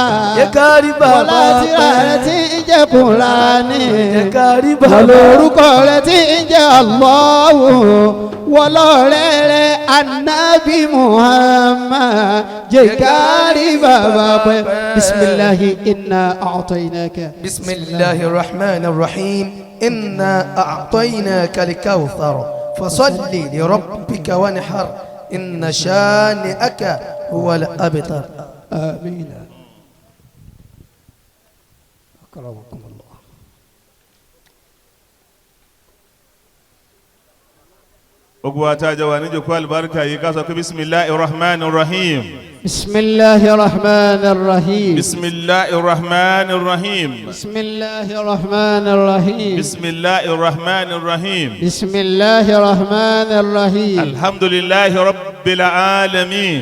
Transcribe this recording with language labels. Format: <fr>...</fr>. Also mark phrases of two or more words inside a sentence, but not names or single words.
<yo>jẹ́ ká rí bàbá wọlá tírà rẹ̀ tí ń jẹ́ Kùránì. jẹ́ ká rí bàbá wọlá orúkọ rẹ̀ tí ń jẹ́ Allahu. wọlá ọ̀rẹ́ rẹ̀ Ànábì Muhammad. jẹ́ ká rí bàbá pẹ́.</yo> <ar>بسم الله إنا أعطيناك. بسم الله الرحمن الرحيم إنا أعطيناك الكوثر فصل لربك وانحر إن شانئك هو الأبتر آمين. أكرمكم الله.</ar> <yo>gbogbo àtàjọ wà níjòkó àlùbáríkà yìí ká sọ pé</yo> <ar>بسم الله الرحمن الرحيم. بسم الله الرحمن الرحيم. بسم الله الرحمن الرحيم. بسم الله الرحمن الرحيم. بسم الله الرحمن الرحيم. بسم الله الرحمن الرحيم. الحمد لله رب العالمين.</ar>